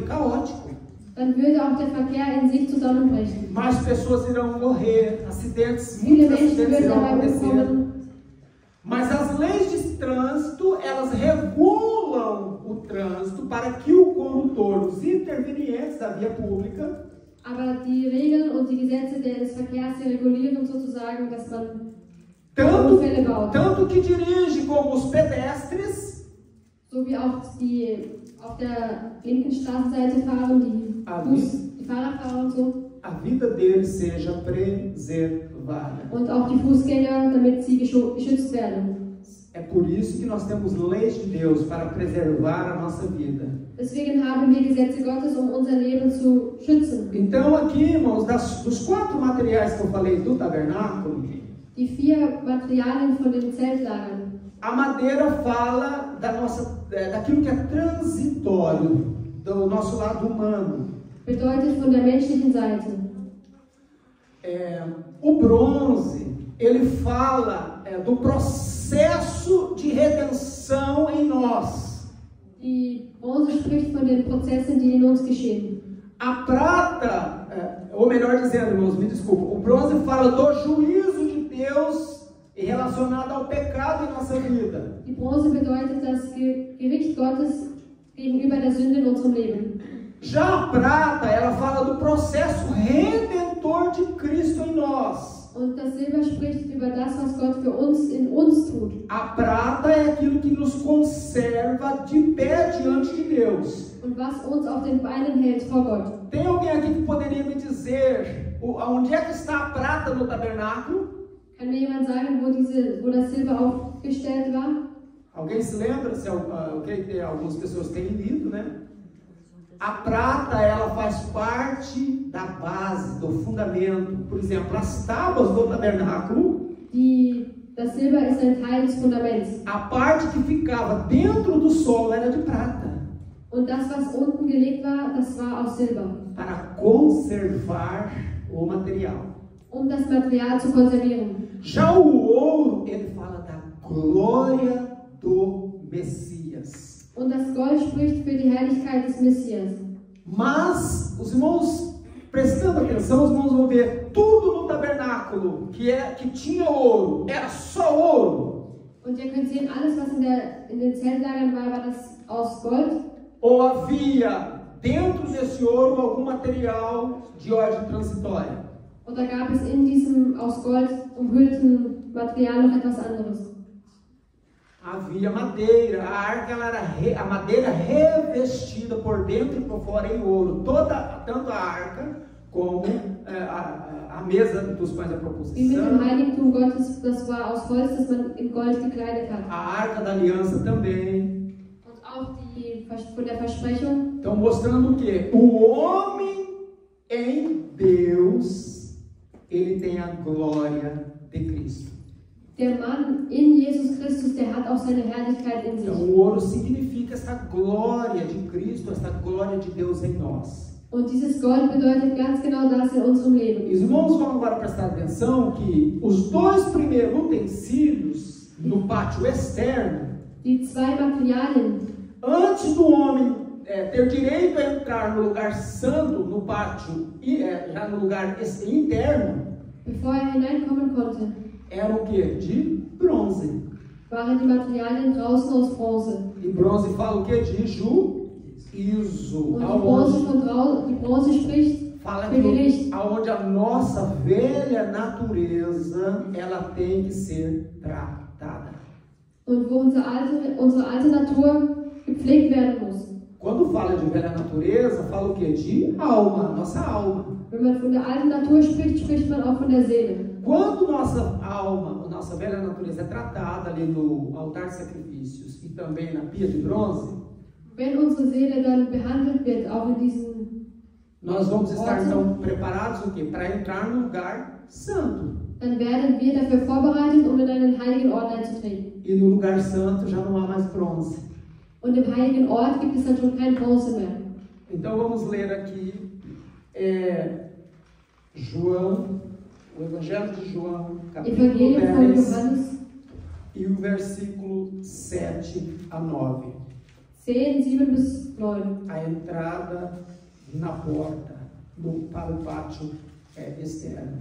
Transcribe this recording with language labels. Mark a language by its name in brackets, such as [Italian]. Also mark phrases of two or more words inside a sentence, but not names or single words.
[Portuguese] Caótico. [German] dann würde auch der Verkehr in sich zusammenbrechen. [Portuguese] Mais pessoas irão morrer, acidentes, [German] Viele [Portuguese] muitos [German] Menschen [Portuguese] acidentes [German] würden [Portuguese] irão [German] dabei [Portuguese] acontecer. [German] umkommen. [Portuguese] Mas as leis de trânsito, elas regulam o trânsito para que o condutor, os intervenientes da via pública, [German] Aber die Regeln und die Gesetze des Verkehrs die regulieren sozusagen, dass man Unfälle baut. [Portuguese] tanto que dirige como os pedestres, [German] So wie auch die auf der linken Straßenseite fahren, die Fahrradfahrer und so. [Portuguese] a vida deles seja preservada. [German] Und auch die Fußgänger, damit sie geschützt werden. [Portuguese] É por isso que nós temos leis de Deus para preservar a nossa vida. [German] Deswegen haben wir Gesetze Gottes, unser Leben zu schützen. [Portuguese] Então aqui, irmãos, dos 4 materiais que eu falei do tabernáculo, [German] Die 4 Materialien von dem Zeltlager. [Portuguese] A madeira fala daquilo que é transitório, do nosso lado humano. [German] Bedeutet von der menschlichen Seite. [Portuguese] O bronze, ele fala do processo de redenção em nós. [German] Die Bronze spricht von den Prozessen, die in uns geschehen. [Portuguese] A prata, ou melhor dizendo, irmãos, me desculpa, o bronze fala do juízo de Deus relacionado ao pecado em nossa vida. [German] Die Bronze bedeutet das Gericht Gottes gegenüber der Sünde in unserem Leben. [Portuguese] Já a prata, ela fala do processo redentor de Cristo em nós. [German] Und das Silber spricht über das, was Gott für uns in uns tut. [Portuguese] A prata é aquilo que nos conserva de pé diante de Deus. [German] Und was uns auf den Beinen hält vor Gott. [Portuguese] Tem alguém aqui que poderia me dizer onde é que está a prata no tabernáculo? [German] Kann mir jemand sagen, wo das Silber aufgestellt war? [Portuguese] Alguém se lembra? Algumas pessoas têm lido, né? A prata, ela faz parte da base, do fundamento. Por exemplo, as tábuas do tabernáculo. [German] Das Silber ist ein Teil des Fundaments. [Portuguese] A parte que ficava dentro do solo era de prata. [German] Und das, was unten gelegt war, das war aus Silber. [Portuguese] Para conservar o material. [German] Das Material zu konservieren. [Portuguese] Já o ouro, ele fala da glória do Messias. [German] Und das Gold spricht für die Herrlichkeit des Messias. [Portuguese] Mas, os irmãos, prestando atenção, os irmãos vão ver tudo no tabernáculo que tinha ouro, era só ouro. [German] Und ihr könnt sehen, alles, was in den Zeltlagern war das aus Gold. [Portuguese] Ou havia dentro desse ouro algum material de ordem transitória? [German] Oder gab es in diesem aus Gold umhüllten Material noch etwas anderes? [Portuguese] Havia madeira, a arca era a madeira revestida por dentro e por fora em ouro, tanto a arca como a mesa dos pães da proposição. [German] Wie mit dem Heiligtum Gottes, das war aus Holz, das man in Gold gekleidet hat. [Portuguese] A arca da aliança também. [German] Und auch von der Versprechung. [Portuguese] Então mostrando o quê? O homem em Deus, ele tem a glória de Cristo. [German] Der Mann in Jesus Christus, der hat auch seine Herrlichkeit in sich. [Portuguese] Então o ouro significa essa glória de Cristo, essa glória de Deus em nós. [German] Und dieses Gold bedeutet ganz genau das in unserem Leben. [Portuguese] Os irmãos vão agora prestar atenção que os 2 primeiros utensílios no pátio externo, [German] die 2 Materialien, [Portuguese] antes do homem ter direito a entrar no lugar santo, no pátio, já no lugar interno, [German] bevor hineinkommen konnte, [Portuguese] eram o que? De bronze. [German] Waren die Materialien draußen aus Bronze. [Portuguese] E bronze fala o que? De juízo. [German] Und die Bronze spricht [Portuguese] fala que aonde a nossa velha natureza ela tem que ser tratada. [German] Und wo unsere alte Natur gepflegt werden muss. [Portuguese] Quando fala de velha natureza, fala o que? De alma, nossa alma. [German] Wenn man von der alten Natur spricht, spricht man auch von der Seele. [Portuguese] Quando nossa alma, nossa velha natureza é tratada ali no altar de sacrifícios e também na pia de bronze, [German] wenn unsere Seele dann behandelt wird, auch in diesen [Portuguese] nós vamos estar então preparados o quê? Para entrar no lugar santo. [German] Dann werden wir dafür vorbereitet, um in einen heiligen Ort einzutreten. [Portuguese] E no lugar santo já não há mais bronze. [German] Und im heiligen Ort gibt es dann schon kein Bronze mehr. [Portuguese] Então vamos ler aqui João, o Evangelho de João, capítulo 10, e o versículo 7 a 9. [German] 10, 7 bis 9. [Portuguese] A entrada na porta para o pátio externo.